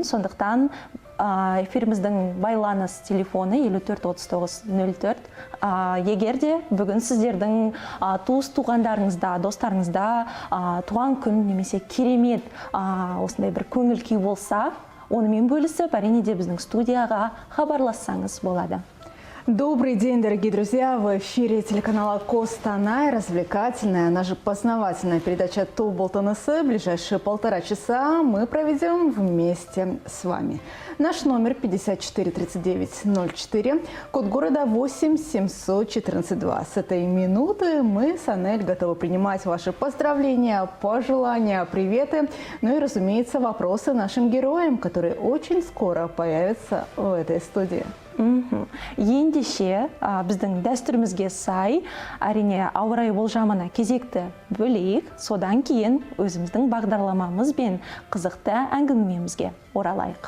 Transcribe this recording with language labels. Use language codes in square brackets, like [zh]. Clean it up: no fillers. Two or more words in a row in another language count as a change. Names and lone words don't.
[kk] Сондықтан эфиріміздің байланыс телефоны 543904. Егер де бүгін сіздердің туыс-туғандарыңызда, достарыңызда туған күн немесе керемет осындай бір көңіл күй болса, онымен бөлісіп, әрине де біздің студияға хабарлассаңыз болады. [ru] Добрый день, дорогие друзья! В эфире телеканала Костанай, развлекательная, наша познавательная передача Тобыл таныса. Ближайшие 1,5 часа мы проведем вместе с вами. Наш номер 543904, код города 87142. С этой минуты мы с Анель готовы принимать ваши поздравления, пожелания, приветы, ну и, разумеется, вопросы нашим героям, которые очень скоро появятся в этой студии. [kk] Ендеше біздің дәстүрімізге сай, әрине ауа райы болжамына кезекті бөлейік, содан кейін өзіміздің бағдарламамыз бен қызықты әңгімемізге оралайық.